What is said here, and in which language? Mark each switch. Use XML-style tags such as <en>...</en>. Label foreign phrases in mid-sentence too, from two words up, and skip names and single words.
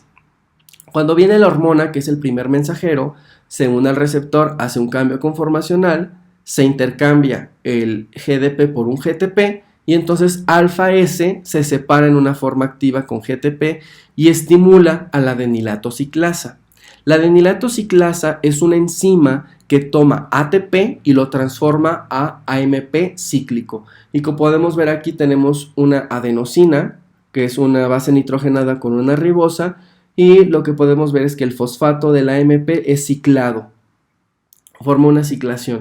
<es>Cuando viene la hormona, que es el primer mensajero, se une al receptor, hace un cambio conformacional, se intercambia el GDP por un GTP y entonces alfa S se separa en una forma activa con GTP y estimula a la adenilato ciclasa. La adenilato ciclasa es una enzima que toma ATP y lo transforma a AMP cíclico. Y como podemos ver aquí tenemos una adenosina, que es una base nitrogenada con una ribosa, y lo que podemos ver es que el fosfato del AMP es ciclado, forma una ciclación.</es>